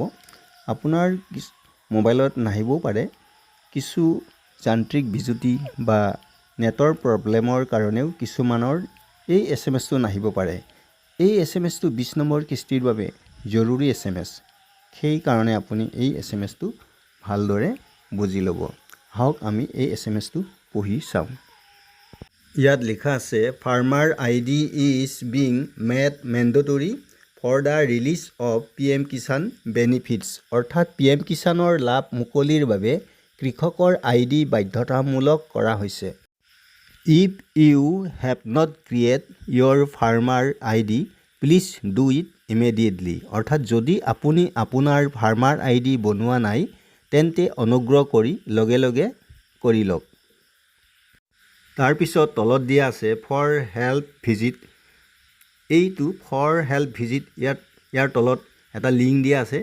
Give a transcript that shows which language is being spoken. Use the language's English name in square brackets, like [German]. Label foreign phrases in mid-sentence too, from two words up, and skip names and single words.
[Assamese] আপোনাৰ মোবাইলত নাহিবও পাৰে, কিছু যান্ত্ৰিক বিজুতি বা নেটৰ প্ৰব্লেমৰ কাৰণেও কিছুমানৰ এই SMSটো নাহিব পাৰে। এই SMSটো 20 নম্বৰ কিস্তিৰ বাবে জৰুৰী SMS। সেইকাৰণে আপুনি এই SMSটো ভালদৰে বুজি ল'ব। আহক আমি এই SMSটো পঢ়ি চাওঁ। ইয়াত লিখা আছে [English] farmer ID is being made mandatory for the release of PM Kisan benefits. [Assamese] অৰ্থাৎ PM কিষাণৰ লাভ মুকলিৰ বাবে কৃষকৰ ID বাধ্যতামূলক কৰা হৈছে। [English] If you have not created your farmer ID, please do it immediately। [Assamese] অৰ্থাৎ যদি আপুনি আপোনাৰ ফাৰ্মাৰ ID বনোৱা নাই তেন্তে অনুগ্ৰহ কৰি লগে লগে কৰি লওক। তাৰপিছত তলত দিয়া আছে [English] for help visit. [Assamese] এইটো [English] for help visit [Assamese] ইয়াৰ তলত এটা লিংক দিয়া আছে।